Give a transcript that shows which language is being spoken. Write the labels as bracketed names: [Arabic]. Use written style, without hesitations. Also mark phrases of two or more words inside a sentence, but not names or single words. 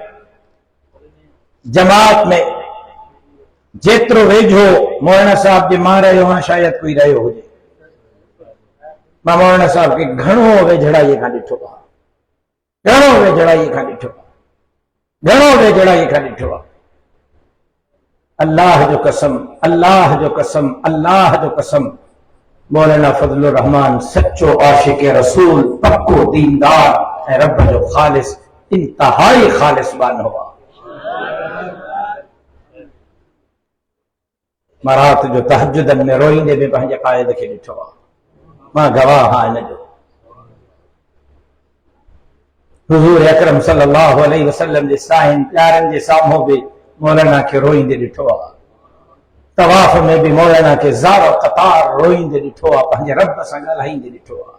[Sindhi] جماعت میں جیترو ویجھو مولانا صاحب جی ماں رہے ہو شاید کوئی رہے ہو جائے ماں مولانا صاحب کے گھنوں ویجھڑائی کھا ڈٹھو گھنوں ویجھڑائی کھا ڈٹھو گھنوں ویجھڑائی کھا ڈٹھو اللہ جو قسم اللہ جو قسم اللہ جو قسم مولانا فضل الرحمان سچو عاشق رسول پکو دیندار اے رب جو خالص انتہائی خالص بان ہوا مرات جو تہجدن میں روئیں دے میں پہنجے قائد کے ڈٹھو ماں گواہ ہاں جو حضور اکرم [Arabic] صلی اللہ علیہ وسلم [Sindhi] جے سائن پیارن جے سامہو بھی مولانا کے روئیں دے ڈٹھو طواف میں بھی مولانا کے زار و قطار روئیں دے ڈٹھو پہنجے رب سنگل ہائیں دے ڈٹھو